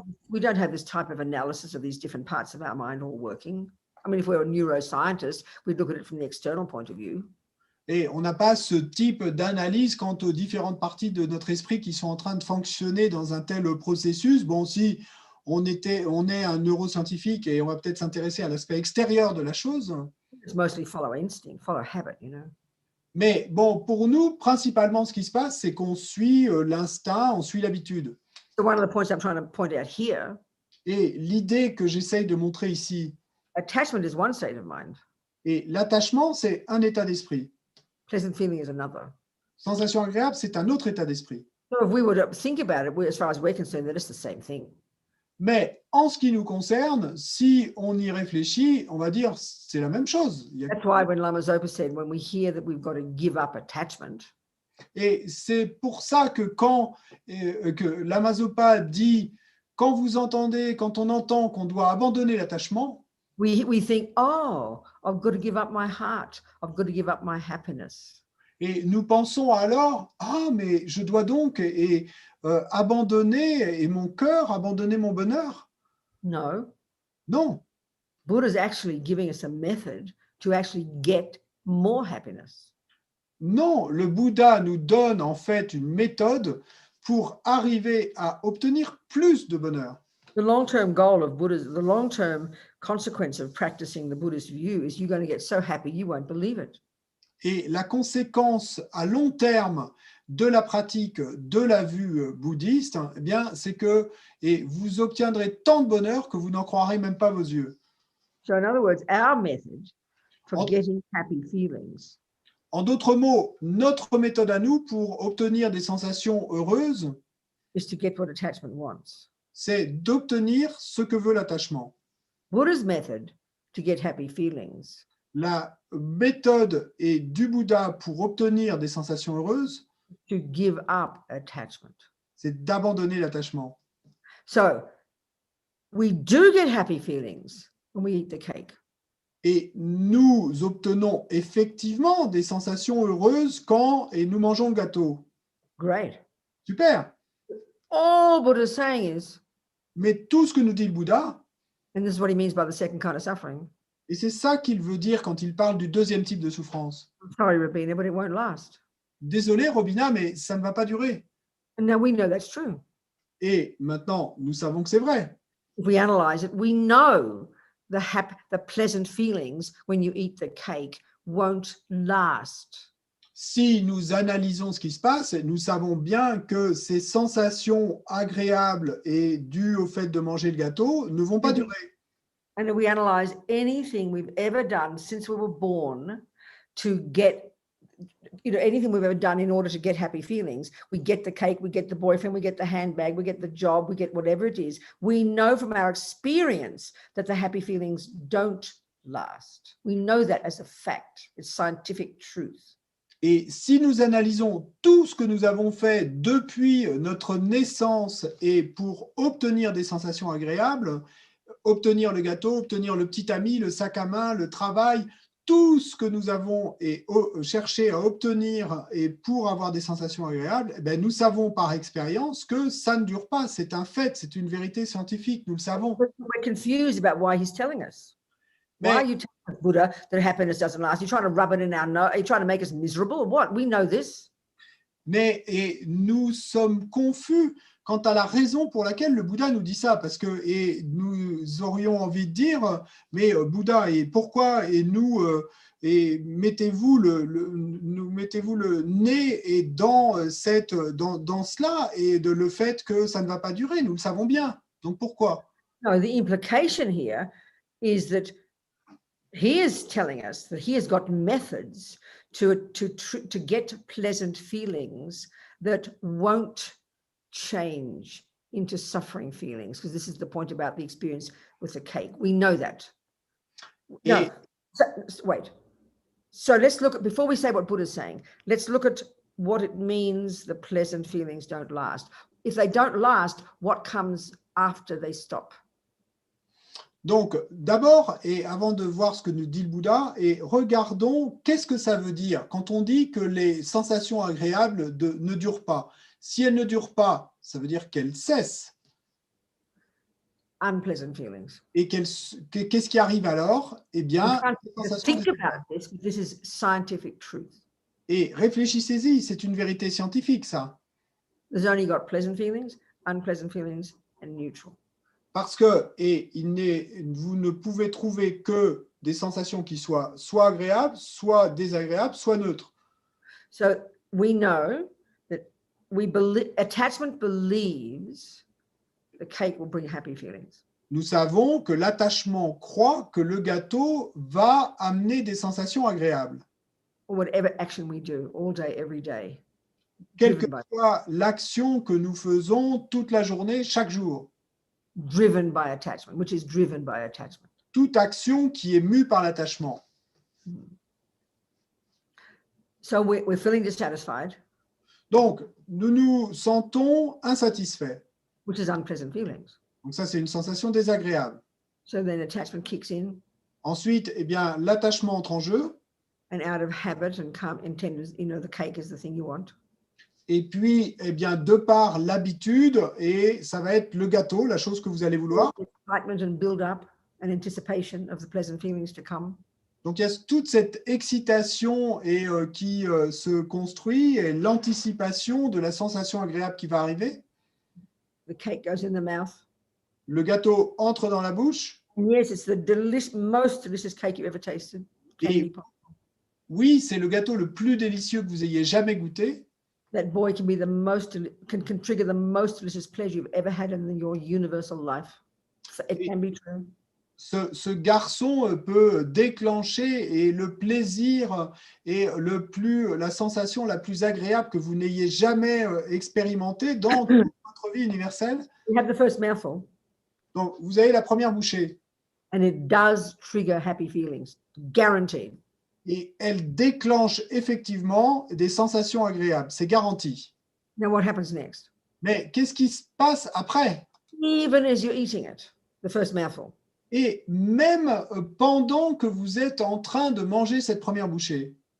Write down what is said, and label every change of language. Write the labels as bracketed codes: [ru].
[en] We don't have this type of analysis of these different parts of our mind all working. I mean, if we're a neuroscientist, we'd look at it from the external point of view. [fr] Et on n'a pas ce type d'analyse quant aux différentes parties de notre esprit qui sont en train de fonctionner dans un tel processus. Bon, si on est un neuroscientifique et on va peut-être s'intéresser à l'aspect extérieur de la chose. [en] It's mostly follow instinct, follow habit, you know. [fr] Mais bon, pour nous, principalement, ce qui se passe, c'est qu'on suit l'instinct, on suit l'habitude. [en] So one of the points I'm trying to point out here, [fr] Et l'idée que j'essaye de montrer ici, [en] attachment is one state of mind, [fr] et l'attachement, c'est un état d'esprit. [en] pleasant feeling is another. [fr] Sensation agréable, c'est un autre état d'esprit. [en] So if we were to think about it, as far as we're concerned, that it's the same thing. [fr] Mais en ce qui nous concerne, si on y réfléchit, on va dire c'est la même chose. [en] That's why when Lama Zopa said, when we hear that we've got to give up attachment, [fr] Et c'est pour ça que quand que Lama Zopa dit, quand on entend qu'on doit abandonner l'attachement, [en] we think, oh, I've got to give up my heart. I've got to give up my happiness. [fr] et nous pensons alors, ah mais je dois donc abandonner mon cœur, abandonner mon bonheur. [en] No, [fr] Non, [en] Buddha's actually giving us a method to actually get more happiness. [fr] non, le Bouddha nous donne en fait une méthode pour arriver à obtenir plus de bonheur. [en] The long-term goal of Buddhism, the long-term consequence of practicing the Buddhist view is you're going to get so happy you won't believe it. [fr] Et la conséquence à long terme de la pratique de la vue bouddhiste, eh bien, c'est que vous obtiendrez tant de bonheur que vous n'en croirez même pas vos yeux. [en] So in other words, our method for [fr] En- [en] getting happy feelings [fr] En d'autres mots, notre méthode à nous pour obtenir des sensations heureuses, [en] is to get what attachment wants. [fr] c'est d'obtenir ce que veut l'attachement. [en] Buddha's method to get happy feelings [fr] La méthode est du Bouddha pour obtenir des sensations heureuses, [en] to give up attachment. [fr] c'est d'abandonner l'attachement. [en] So we do get happy feelings when we eat the cake. [fr] Et nous obtenons effectivement des sensations heureuses quand nous mangeons le gâteau. [en] Great. [fr] Super. [en] All Buddha's saying is, [fr] Mais tout ce que nous dit le Bouddha, [en] and this is what he means by the second kind of suffering. [fr] et c'est ça qu'il veut dire quand il parle du deuxième type de souffrance. [en] I'm sorry, Robina, but it won't last. [fr] Désolé, Robina, mais ça ne va pas durer. [en] And now we know that's true. [fr] Et maintenant, nous savons que c'est vrai. [en] If we analyze it, we know the pleasant feelings when you eat the cake won't last. [fr] Si nous analysons ce qui se passe, nous savons bien que ces sensations agréables et dues au fait de manger le gâteau ne vont pas durer. [en] And if we analyze anything we've ever done since we were born to get, anything we've ever done in order to get happy feelings, we get the cake, we get the boyfriend, we get the handbag, we get the job, we get whatever it is. We know from our experience that the happy feelings don't last. We know that as a fact. It's scientific truth. [fr] Et si nous analysons tout ce que nous avons fait depuis notre naissance et pour obtenir des sensations agréables, obtenir le gâteau, obtenir le petit ami, le sac à main, le travail, tout ce que nous avons cherché à obtenir et pour avoir des sensations agréables, nous savons par expérience que ça ne dure pas. C'est un fait, c'est une vérité scientifique, nous le savons. [en] We're confused about why he's telling us. Why are you telling Buddha that happiness doesn't last? You're trying to rub it in our nose. Are you trying to make us miserable or what? We know this. [fr] Mais nous sommes confus quant à la raison pour laquelle le Bouddha nous dit ça, parce que nous aurions envie de dire, mais Bouddha, et pourquoi mettez-vous le nez dans cela et de le fait que ça ne va pas durer, nous le savons bien. Donc pourquoi? [en] No, the implication here is that he is telling us that he has got methods to get pleasant feelings that won't change into suffering feelings, because this is the point about the experience with the cake. We know that. No, wait. So let's look at, before we say what Buddha's saying, let's look at what it means the pleasant feelings don't last. If they don't last, what comes after they stop? [fr] Donc, d'abord, et avant de voir ce que nous dit le Bouddha, et regardons qu'est-ce que ça veut dire quand on dit que les sensations agréables ne durent pas. Si elles ne durent pas, ça veut dire qu'elles cessent. [en] Unpleasant feelings. [fr] Et qu'est-ce qui arrive alors? Eh bien, [en] think about this. This is scientific truth. [fr] Et réfléchissez-y, c'est une vérité scientifique, ça. [en] There's only got pleasant feelings, unpleasant feelings, and neutral. [fr] Parce que vous ne pouvez trouver que des sensations qui soient soit agréables, soit désagréables, soit neutres. [en] So we know that attachment believes the cake will bring happy feelings. [fr] Nous savons que l'attachement croit que le gâteau va amener des sensations agréables. [en] Or whatever action we do all day, every day. [fr] Quelle que soit l'action que nous faisons toute la journée, chaque jour. [en] Driven by attachment, which is driven by attachment. [fr] Toute action qui est mue par l'attachement. [en] So we're feeling dissatisfied. [fr] Donc, nous nous sentons insatisfaits. [en] Which is unpleasant feelings. [fr] Donc ça, c'est une sensation désagréable. [en] So then attachment kicks in. [fr] Ensuite, eh bien, l'attachement entre en jeu. [en] And out of habit and the cake is the thing you want. [fr] Et puis, eh bien, de par l'habitude, et ça va être le gâteau, la chose que vous allez vouloir. [en] Excitement and build up and anticipation of the pleasant feelings to come. [fr] Donc, il y a toute cette excitation qui se construit et l'anticipation de la sensation agréable qui va arriver. [en] The cake goes in the mouth. [fr] Le gâteau entre dans la bouche. [en] And yes, it's the most delicious cake you've ever tasted. [fr] Et oui, c'est le gâteau le plus délicieux que vous ayez jamais goûté. [en] That boy can trigger the most delicious pleasure you've ever had in your universal life. It can be true. [fr] Ce garçon peut déclencher et le plaisir et la sensation la plus agréable que vous n'ayez jamais expérimenté dans toute votre vie universelle. [en] You have the first mouthful. [fr] Donc, vous avez la première bouchée. [en] And it does trigger happy feelings, guaranteed. [fr] Et elle déclenche effectivement des sensations agréables, c'est garanti. [en] Now what happens next? [fr] Mais qu'est-ce qui se passe après? [en] Even as you're eating it, the first mouthful. [fr] Et même pendant que vous êtes en train de manger cette première bouchée,